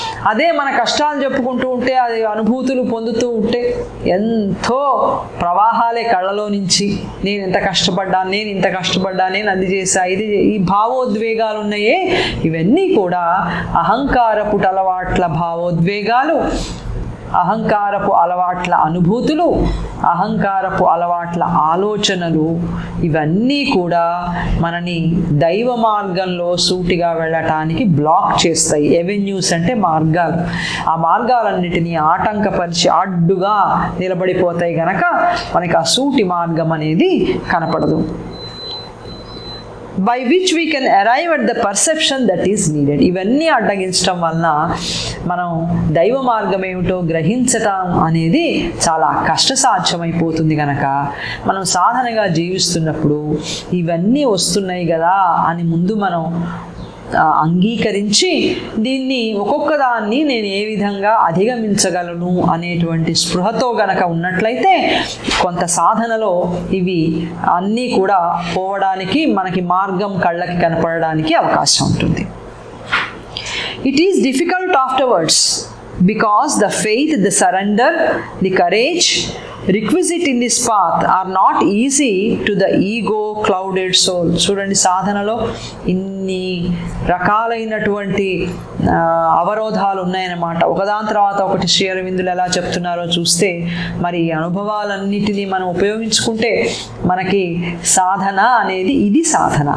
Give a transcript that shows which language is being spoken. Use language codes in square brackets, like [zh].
[te] అదే మన కష్టాలు చెప్పుకుంటూ ఉంటే అది అనుభూతులు పొందుతూ ఉంటే ఎంతో ప్రవాహాలే కళ్ళలో నుంచి నేను ఎంత కష్టపడ్డాను, నేను ఇంత కష్టపడ్డాను, నేను అది చేశా, ఇది ఈ భావోద్వేగాలు ఉన్నాయే ఇవన్నీ కూడా అహంకారపు అలవాట్ల భావోద్వేగాలు, అహంకారపు అలవాట్ల అనుభూతులు, అహంకారపు అలవాట్ల ఆలోచనలు ఇవన్నీ కూడా మనని దైవ మార్గంలో సూటిగా వెళ్ళటానికి బ్లాక్ చేస్తాయి. ఎవెన్యూస్ అంటే మార్గాలు. ఆ మార్గాలన్నిటినీ ఆటంకపరిచి అడ్డుగా నిలబడిపోతాయి కనుక మనకి ఆ సూటి మార్గం అనేది కనపడదు. [en] by which we can arrive at the perception that is needed. [te] ఇవన్నీ అడ్డగించడం వలన మనం దైవ మార్గం ఏమిటో గ్రహించటం అనేది చాలా కష్టసాధ్యమైపోతుంది కనుక మనం సాధనగా జీవిస్తున్నప్పుడు ఇవన్నీ వస్తున్నాయి కదా అని ముందు మనం అంగీకరించి దీన్ని ఒక్కొక్క దాన్ని నేను ఏ విధంగా అధిగమించగలను అనేటువంటి స్పృహతో గనక ఉన్నట్లయితే కొంత సాధనలో ఇవి అన్నీ కూడా పోవడానికి మనకి మార్గం కళ్ళకి కనపడడానికి అవకాశం ఉంటుంది. [en] It is difficult afterwards because the faith, the surrender, the courage requisite in this path are not easy to the ego clouded soul. [te] చూడండి, సాధనలో ఇన్ని రకాలైనటువంటి అవరోధాలు ఉన్నాయన్నమాట. ఒకదాని తర్వాత ఒకటి శ్రీ అరవిందులు ఎలా చెప్తున్నారో చూస్తే మరి అనుభవాలన్నిటినీ మనం ఉపయోగించుకుంటే మనకి సాధన అనేది ఇది సాధన.